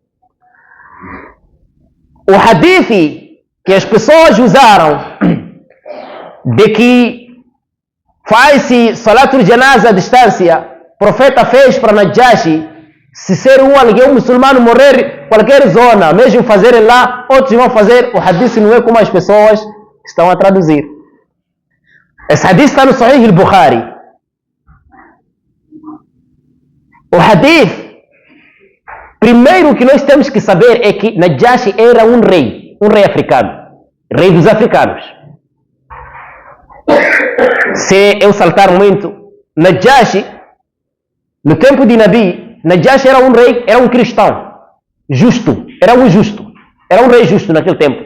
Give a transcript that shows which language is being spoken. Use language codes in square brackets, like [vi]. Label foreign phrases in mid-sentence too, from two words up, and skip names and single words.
[pt] O hadith que as pessoas usaram de que faz-se [ar] صلاة الجنازة [pt] à distância, o profeta fez para Najashi, se ser alguém muçulmano morrer em qualquer zona, mesmo fazerem lá, outros vão fazer, o hadith não é como as pessoas estão a traduzir. Esse hadith está no Sahih al-Bukhari. O hadith, primeiro que nós temos que saber é que Najashi era um rei africano, rei dos africanos. Se eu saltar muito, Najashi, no tempo de Nabi, Najashi era um rei, era um cristão, justo, era um rei justo naquele tempo.